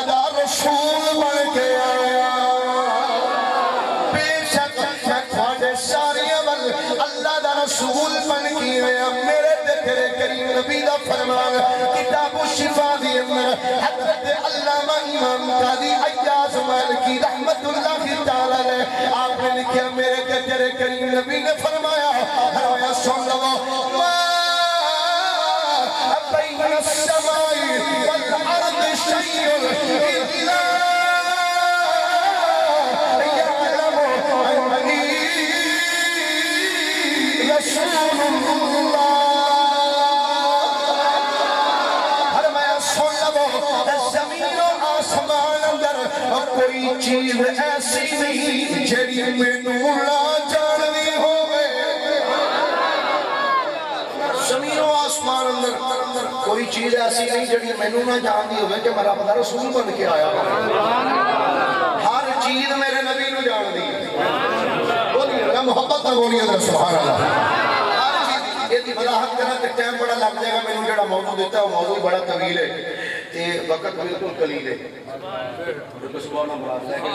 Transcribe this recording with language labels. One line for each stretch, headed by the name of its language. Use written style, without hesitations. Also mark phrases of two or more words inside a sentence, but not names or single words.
Punjabi: دا رسول بن کے آیا بے شک میں تھوڑے سارے ول اللہ دا رسول بن کے آیا میرے تیرے کریم نبی دا فرمان کتاب الشفا دی اندر حضرت علامہ امام قاضی عیاض مالکی
Arabic: رحمت اللہ تعالی
Punjabi: نے آپ نے لکھا میرے تیرے کریم نبی نے فرمایا فرمایا سن لو ما
Arabic: بین السماء والارض شیء الا يعلم انی رسول اللہ
Punjabi: فرمایا سن لو زمین و آسمان اندر کوئی چیز ایسی نہیں جڑی مینوں نہ جاننی ہوے زمین و آسمان اندر کوئی چیز ایسی نہیں جڑی مینوں نہ جاندی ہوے کہ میں رب دا رسول بن کے آیا ہر چیز میرے نبی نو جاندی بولیے نا محبت نہ بولیے ذرا
Arabic: سبحان اللہ
Punjabi: ہر چیز
Urdu: یہ وضاحت کرنا کہ ٹائم بڑا لگ جائے گا
Punjabi: مینوں جڑا موضوع دیتا ہے وہ موضوع بڑا طویل ہے تے وقت بالکل قلیل ہے بالکل صبح نہ مراد لے